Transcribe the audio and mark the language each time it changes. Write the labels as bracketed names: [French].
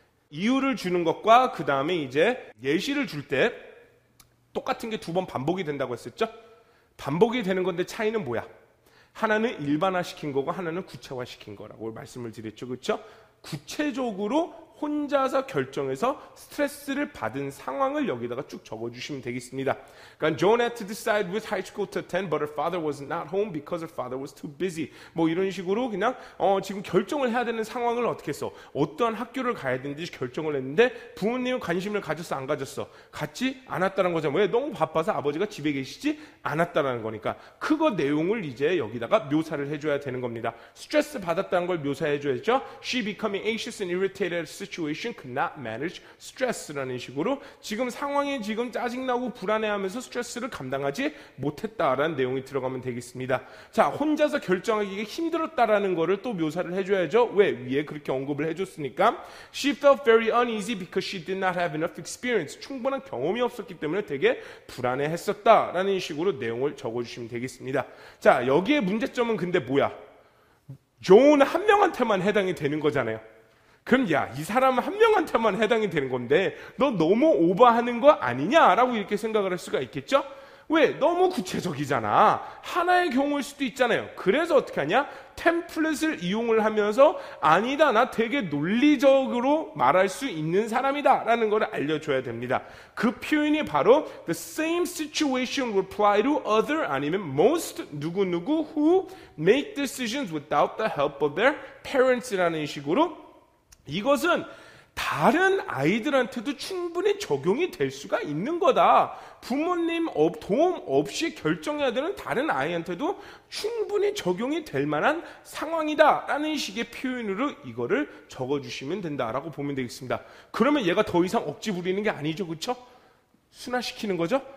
[Korean] 이유를 주는 것과 그 다음에 이제 예시를 줄 때 똑같은 게 두 번 반복이 된다고 했었죠. 반복이 되는 건데 차이는 뭐야? 하나는 일반화시킨 거고 하나는 구체화시킨 거라고 말씀을 드렸죠. 그렇죠? 구체적으로 혼자서 결정해서 스트레스를 받은 상황을 여기다가 쭉 적어주시면 되겠습니다. 그러니까 [English] Joan had to decide which high school to attend, but her father was not home because her father was too busy. [Korean] 뭐 이런 식으로 그냥 지금 결정을 해야 되는 상황을 어떻게 했어? 어떠한 학교를 가야 되는지 결정을 했는데 부모님은 관심을 가졌어 안 가졌어? 갖지 않았다는 거죠. 왜? 너무 바빠서 아버지가 집에 계시지 않았다는 거니까 그거 내용을 이제 여기다가 묘사를 해줘야 되는 겁니다. 스트레스 받았다는 걸 묘사해줘야죠. [English] She becoming anxious and irritated situation could not manage stress [Korean] 라는 식으로 지금 상황이 지금 짜증나고 불안해하면서 스트레스를 감당하지 못했다라는 내용이 들어가면 되겠습니다. 자, 혼자서 결정하기가 힘들었다라는 거를 또 묘사를 해줘야죠. 왜? 위에 그렇게 언급을 해줬으니까 [English] She felt very uneasy because she did not have enough experience. [Korean] 충분한 경험이 없었기 때문에 되게 불안해했었다라는 식으로 내용을 적어주시면 되겠습니다. 자, 여기에 문제점은 근데 뭐야? 존 한 명한테만 해당이 되는 거잖아요. 그럼 야, 이 사람 한 명한테만 해당이 되는 건데 너 너무 오버하는 거 아니냐라고 이렇게 생각을 할 수가 있겠죠? 왜? 너무 구체적이잖아. 하나의 경우일 수도 있잖아요. 그래서 어떻게 하냐? 템플릿을 이용을 하면서 아니다, 나 되게 논리적으로 말할 수 있는 사람이다 라는 걸 알려줘야 됩니다. 그 표현이 바로 [English] the same situation will apply to other [Korean] 아니면 [English] most [Korean] 누구누구 [English] who make decisions without the help of their parents라는 [Korean] 식으로 이것은 다른 아이들한테도 충분히 적용이 될 수가 있는 거다. 부모님 도움 없이 결정해야 되는 다른 아이한테도 충분히 적용이 될 만한 상황이다 라는 식의 표현으로 이거를 적어주시면 된다라고 보면 되겠습니다. 그러면 얘가 더 이상 억지 부리는 게 아니죠. 그렇죠? 순화시키는 거죠.